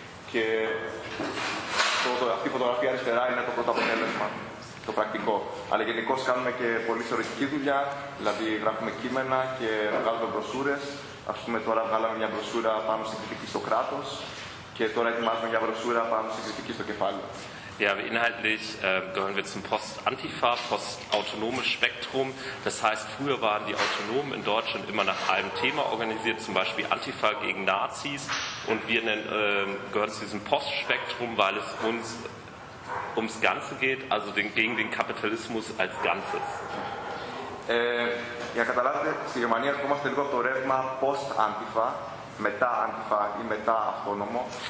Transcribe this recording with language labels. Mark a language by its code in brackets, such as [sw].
[el] Και αυτή η φωτογραφία αριστερά είναι το πρώτο αποτέλεσμα, το πρακτικό. Αλλά γενικώς κάνουμε και πολύ θεωρητική δουλειά, δηλαδή γράφουμε κείμενα και βγάλουμε μπροσούρες. Ας πούμε, τώρα βγάλαμε μια μπροσούρα πάνω στην κριτική στο κράτος και τώρα ετοιμάζουμε μια μπροσούρα πάνω στην κριτική στο κεφάλαιο. [de] Ja, inhaltlich gehören wir zum Post-Antifa, Post-Autonomes Spektrum. Das heißt, früher waren die Autonomen in Deutschland immer nach einem Thema organisiert, zum Beispiel Antifa gegen Nazis. Und wir gehören zu diesem Post-Spektrum, weil es uns ums Ganze geht, also gegen den Kapitalismus als Ganzes. [el] Για καταλάβετε, στη Γερμανία ερχόμαστε λίγο από το ρεύμα Post-Antifa, μετά-Antifa ή μετά-αυτόνομο.